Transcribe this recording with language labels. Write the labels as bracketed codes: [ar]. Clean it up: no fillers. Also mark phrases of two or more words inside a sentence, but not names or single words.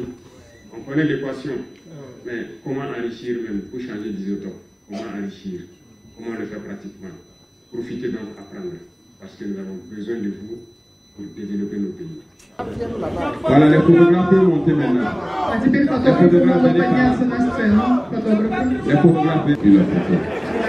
[fr] On connaît l'équation, mais comment enrichir même pour changer d'isotope? Comment enrichir? Comment le faire pratiquement? Profitez donc apprendre, parce que nous avons besoin de vous pour développer nos pays. Voilà, les photographes peuvent monter maintenant. [ru] А теперь фотографы могут подняться на сцену. [fr] Les photographes.